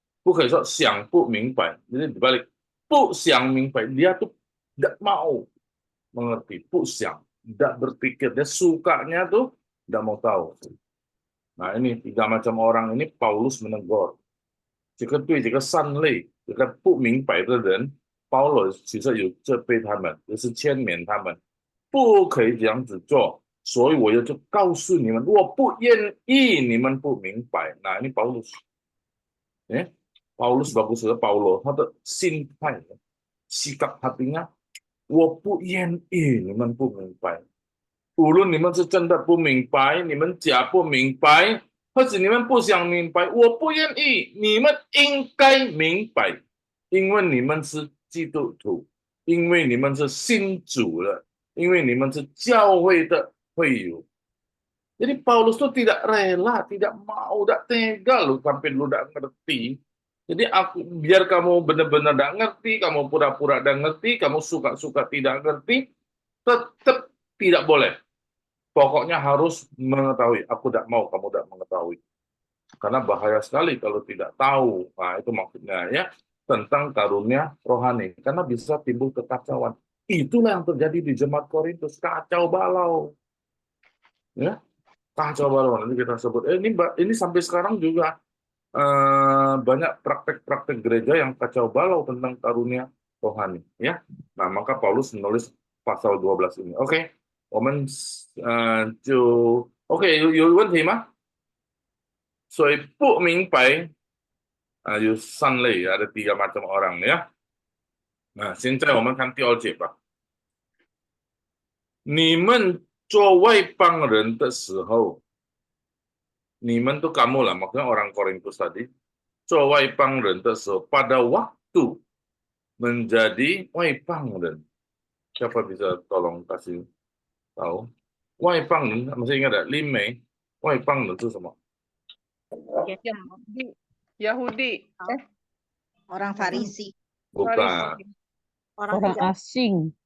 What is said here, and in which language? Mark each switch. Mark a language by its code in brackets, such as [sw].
[zh] 不可以说想不明白, [id] jadi dibalik. [zh] 不想明白, [id] dia tuh tidak mau mengerti. 不想, tidak berpikir. Dia sukanya tuh tidak mau tahu. Nah, ini 3 macam orang ini Paulus menegur. [zh] 这个对这个善类，这个不明白的人，保罗其实有责备他们，就是劝勉他们，不可以这样子做。所以我就告诉你们，我不愿意你们不明白。 [id] Nah, ini Paulus. Paulus bagus sekali, [zh] Paulo, 他的心态、 [id] sikap hatinya, [zh] 我不愿意你们不明白。无论你们是真的不明白，你们假不明白，或者你们不想明白，我不愿意，你们应该明白，因为你们是基督徒，因为你们是信主了，因为你们是教会的会友。 [id] Jadi Paulus tuh tidak rela, tidak mau, tidak tega lu sampai lu tidak ngerti. Jadi biar kamu benar-benar tidak ngerti, kamu pura-pura tidak ngerti, kamu suka-suka tidak ngerti, tetap tidak boleh. Pokoknya harus mengetahui. Aku tidak mau kamu tidak mengetahui. Karena bahaya sekali kalau tidak tahu. Nah, itu maksudnya ya, tentang karunia rohani. Karena bisa timbul kekacauan. Itulah yang terjadi di jemaat Korintus. Kacau balau. Ya, kacau balau. Nanti kita sebut. Ini sampai sekarang juga banyak praktek-praktek gereja yang kacau balau tentang karunia rohani. Ya, nah maka Paulus menulis pasal 12 ini. Oke. [zh] 我们就 OK 有问题吗？所以不明白有3类 [id] ada 3 macam orang ya. [zh] Nah, 现在我们看第2节吧。你们做外邦人的时候，你们 [id] tuh kamu lah, maksudnya orang Korintus tadi, [zh] 做外邦人的时候, [id] pada waktu menjadi 外邦人. Siapa bisa tolong kasih tahu 外邦人 masih ingat tak? [zh] 林梅外邦人是什么？ [id] Yahudi. Orang Farisi. Bukan. Orang asing.